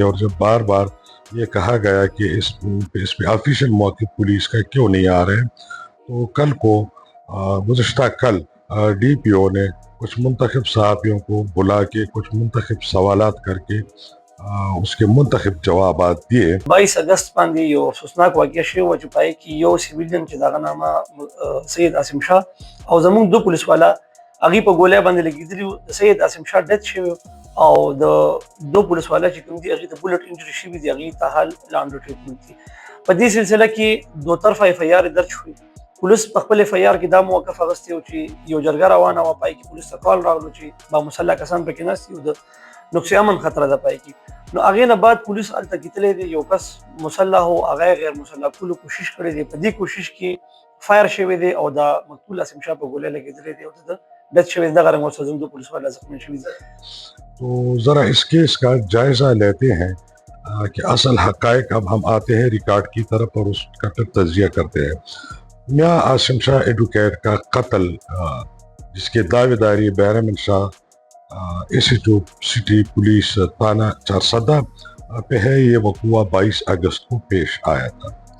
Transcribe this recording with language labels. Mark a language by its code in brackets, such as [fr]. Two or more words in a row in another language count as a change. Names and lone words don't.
[ur] اور جب بار بار یہ کہا گیا کہ اس پہ آفیشیل موقف پولیس کا کیوں نہیں آ رہے, تو کل کو گزشتہ کل ڈی پی او نے کچھ منتخب صحافیوں کو بلا کے کچھ منتخب سوالات کر کے اس کے منتخب جوابات دیے. [ps] 22 اگست باندې یو افسوسناک واقعه شوې وه چې پای کې یو سیویلین چې دغه نامه سید عاصم شاه او زموږ 2 پولیس والا هغې په ګولۍ باندې لګېدلي وو. د سید عاصم شاه ډیت شوی او د 2 پولیس والا چې کوم دي هغې ته [en] bullet injury [ps] شوي دي, هغې ته حال لاندو ټریټمنټ دي. په دې سلسله کې 2 طرفه ایف آی آر درج شوي. پولیس په خپل ایف آی آر کې دا موقف اخیستی و چې یو جرګه روانه وه, پای کې پولیس ته کال راغلو چې با مسلح کسان پکې ناست دي او د نقص امن خطره ده پای کې. نو هغې نه بعد پولیس هلته کتلی دی, یو کس مسلح و هغه غیر مسلح کولو کوشش کړی دی. په دې کوشش کې فایر شوی دی او دا مقتول عاصم شاه په ګولۍ لګېدلی دی او د ډیت شوی دی. دغه رنګ ورسره زموږ 2 پولیس والا زخمي شوي دي. [ur] تو ذرا اس کیس کا جائزہ لیتے ہیں کہ اصل حقائق. اب ہم آتے ہیں ریکارڈ کی طرف اور اس کا پھر تجزیہ کرتے ہیں. میاں عاصم شاہ ایڈوکیٹ کا قتل جس کے دعوے داری بہرامین شاہ ایس ایچ او سٹی پولیس تھانہ چارسدہ پہ ہے, یہ وقوع 22 اگست کو پیش آیا تھا.